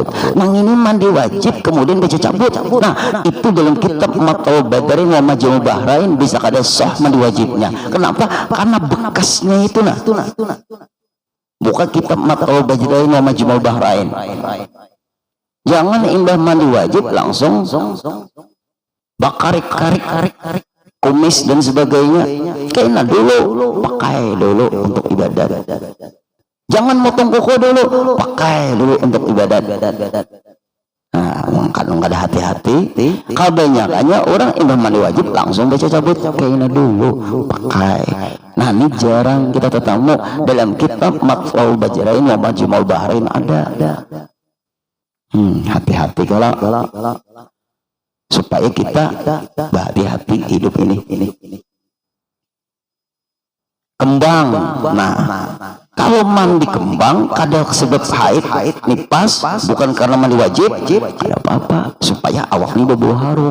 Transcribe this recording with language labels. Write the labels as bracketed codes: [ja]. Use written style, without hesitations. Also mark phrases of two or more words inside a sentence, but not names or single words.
[bjn] Nang ini mandi wajib kemudian baca cabut. Nah itu dalam kitab Matlul Badarin wa Majmu' Bahrain bisa kada sah mandi wajibnya. [id] Kenapa? Karena bekasnya itu nah. Buka kitab Matlul Badarin wa Majmu' Bahrain. [bjn] Jangan imbah mandi wajib langsung bakarik-karik kumis dan sebagainya. [id] Kayaknya dulu pakai dulu untuk ibadat. Jangan motong kuku dulu, pakai dulu untuk ibadat. Nah, kalau nggak ada hati-hati, kebanyakannya orang imbah mandi wajib langsung baca cabut. Kayaknya dulu pakai. Nah ini jarang kita ketemu dalam kitab Matlul Badarin wa Majmu' Bahrain ada. Hati-hati kalau supaya kita berhati-hati hidup ini. Kembang. Nah, kalau mandi kembang kadang sebab haid nipas bukan karena mandi wajib, ada apa-apa supaya awak ini berbau harum.